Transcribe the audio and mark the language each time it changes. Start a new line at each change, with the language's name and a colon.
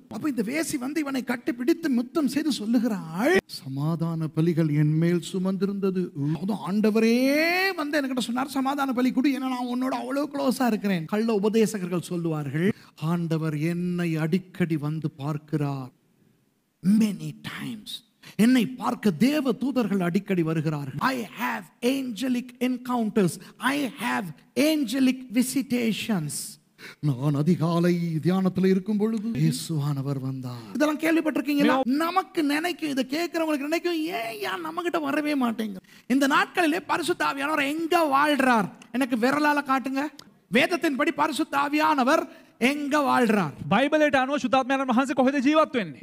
Tamil: அப்ப இந்த வேசி வந்து இவனை கட்டி பிடித்து முத்தம் செய்து சொல்லுகிறாள், சமாதான பலிகள் என் மேல் சுமந்திருந்தது. ஆண்டவரே வந்து என்கிட்ட சொன்னார், சமாதான பலி கொடு, ஏன்னா நான் உன்னோட அவ்வளவு க்ளோஸா இருக்கிறேன். கள்ள உபதேசகர்கள் சொல்லுவார்கள், ஆண்டவர் என்னை அடிக்கடி வந்து பார்க்கிறார்.
English: many times
Tamil: என்னை பார்க்க தேவ தூதர்கள் அடிக்கடி வருகிறார்கள்.
English: I have angelic encounters, I have angelic visitations.
Tamil: நான் அதிகாலை தியானத்தில் இருக்கும் பொழுது இயேசுவானவர் வந்தார். இதெல்லாம் கேள்விப்பட்டிருக்கீங்களா? நமக்கு நினைக்கும், இதை கேட்கிறவங்களுக்கு நினைக்கும், ஏன் நம்ம கிட்ட வரவே மாட்டேங்க. இந்த நாட்களிலே பரிசுத்த ஆவியானவர் எங்க வாழ்றார்? எனக்கு விரலால காட்டுங்க. வேதத்தின்படி பரிசுத்த ஆவியானவர் எங்க வாழ்றார்?
Sinhala: බයිබලයට අනුව සුතාත්මයන් වහන්සේ කොහෙද ජීවත් වෙන්නේ?